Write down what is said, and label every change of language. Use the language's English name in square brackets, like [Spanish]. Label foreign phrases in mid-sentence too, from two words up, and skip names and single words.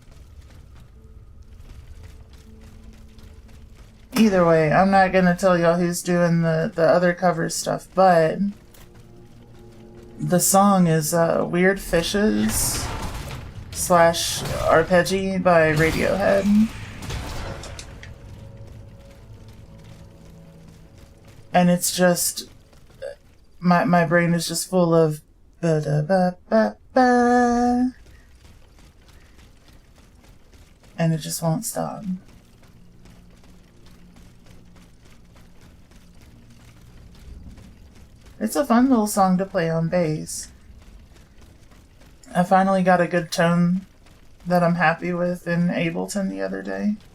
[English] Either way, I'm not gonna tell y'all who's doing the other cover stuff, but the song is Weird Fishes / Arpeggi by Radiohead. And it's just, my brain is just full of ba-da-ba-ba-ba, and it just won't stop. It's a fun little song to play on bass. I finally got a good tone that I'm happy with in Ableton the other day.